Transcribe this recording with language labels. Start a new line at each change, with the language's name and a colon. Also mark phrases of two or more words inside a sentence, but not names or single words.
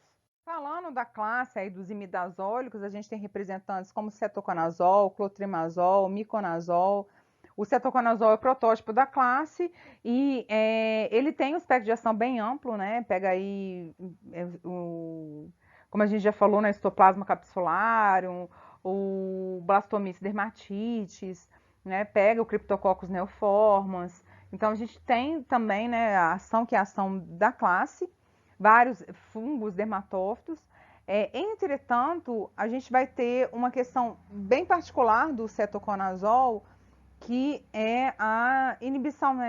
Portuguese: Falando da classe aí dos imidazólicos, a gente tem representantes como cetoconazol, clotrimazol, miconazol. O cetoconazol é o protótipo da classe e ele tem um espectro de ação bem amplo, né? Pega aí, como a gente já falou, na Histoplasma capsularum, o Blastomyces dermatitis, né? Pega o Cryptococcus neoformans. Então a gente tem também, né, a ação que é a ação da classe, vários fungos dermatófitos. Entretanto, a gente vai ter uma questão bem particular do cetoconazol, que é a inibição, né?